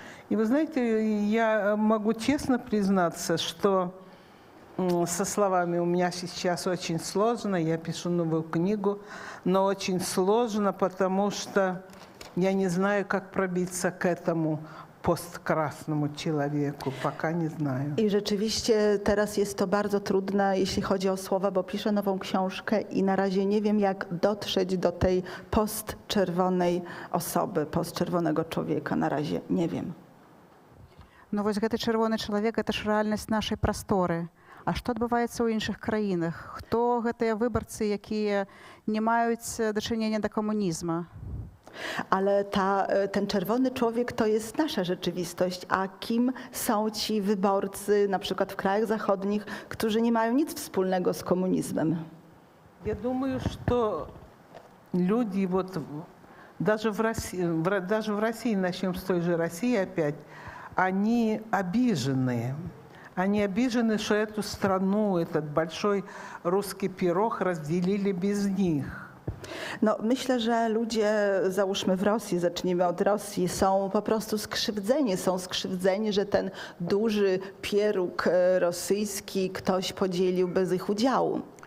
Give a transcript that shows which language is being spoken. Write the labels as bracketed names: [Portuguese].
[Russian] И вы знаете, я могу честно признаться, что со словами у меня сейчас очень сложно. Я пишу новую книгу, но очень сложно, потому что я не знаю, как пробиться к этому посткрасному человеku. Пока nie знаю. [Polish] I rzeczywiście teraz jest to bardzo trudne, jeśli chodzi o słowa, bo piszę nową książkę i na razie nie wiem, jak dotrzeć do tej postczerwonej osoby, postczerwonego człowieka. Na razie nie wiem. [Belarusian] Ну, вось гэты чырвоны чалавек, гэта ж рэальнасць нашай прасторы. А што адбываецца ў іншых краінах? Хто гэтыя выбарцы, якія не маюць дачынення да камунізма? [Polish] Ale ten czerwony człowiek to jest nasza rzeczywistość, a kim są ci wyborcy, na przykład w krajach zachodnich, którzy nie mają nic wspólnego z komunizmem? [Russian] Я думаю, что люди, вот даже в России, начнем с той же России опять, они обижены. Они обижены, что эту страну, этот большой русский пирог разделили без них. [Polish] No, myślę, że ludzie, załóżmy w Rosji, zacznijmy od Rosji, są po prostu skrzywdzeni. Są skrzywdzeni, że ten duży pieróg rosyjski ktoś podzielił bez ich udziału.